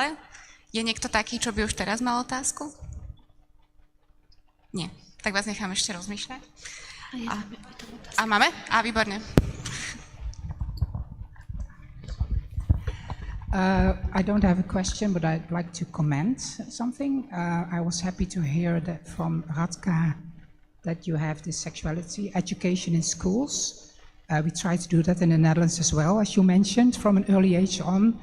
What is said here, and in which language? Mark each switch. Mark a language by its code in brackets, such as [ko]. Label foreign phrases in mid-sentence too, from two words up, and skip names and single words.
[sk] Je niekto taký, čo by už teraz mal otázku? Nie. Tak vás nechám ešte rozmýšľať. A máme? Výborne. [en] I don't have a question, but I'd like to comment something. I was happy to hear that from Radka that you have this sexuality education in schools. We try to do that in the Netherlands as well, as you mentioned, from an early age on.